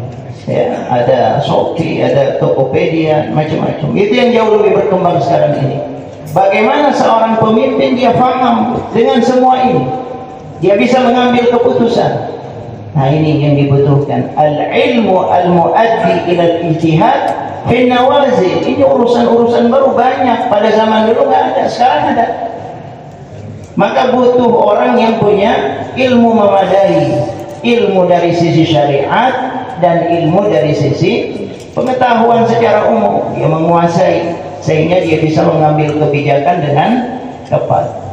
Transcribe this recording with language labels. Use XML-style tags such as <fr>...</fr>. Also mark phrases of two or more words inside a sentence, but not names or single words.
<id>Ya, ada Shopee, ada Tokopedia, macam-macam. Itu yang jauh lebih berkembang sekarang ini. Bagaimana seorang pemimpin dia paham dengan semua ini, dia bisa mengambil keputusan. Nah, ini yang dibutuhkan,</id> <ar>العلم المؤدي إلى الاجتهاد في النوازل.</ar> <id>Ini urusan-urusan baru banyak, pada zaman dulu nggak ada, sekarang ada. Maka butuh orang yang punya ilmu memadai, ilmu dari sisi syariat dan ilmu dari sisi pengetahuan secara umum. Dia menguasai sehingga dia bisa mengambil kebijakan dengan tepat.</id>